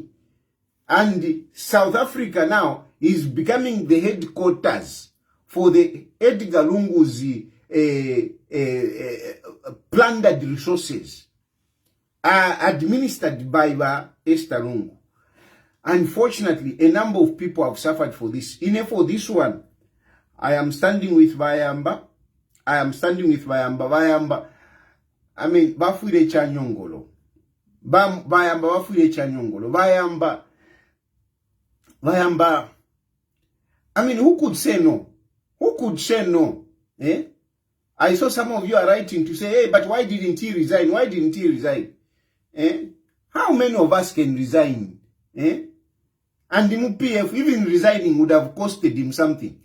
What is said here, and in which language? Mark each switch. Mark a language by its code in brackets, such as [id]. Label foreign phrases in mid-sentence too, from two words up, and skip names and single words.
[en] And South Africa now is becoming the headquarters for the Edgar Lungu's plundered resources. Administered by Esther Lungu. Unfortunately, a number of people have suffered for this. For this one, I am standing with Yamba. Yamba. I mean, [bem] bafuire chanyongolo. Yamba bafuire chanyongolo. [en] Yamba. I mean, who could say no? Who could say no? I saw some of you are writing to say, hey, but why didn't he resign? Why didn't he resign? How many of us can resign? And the MPF, even resigning would have costed him something.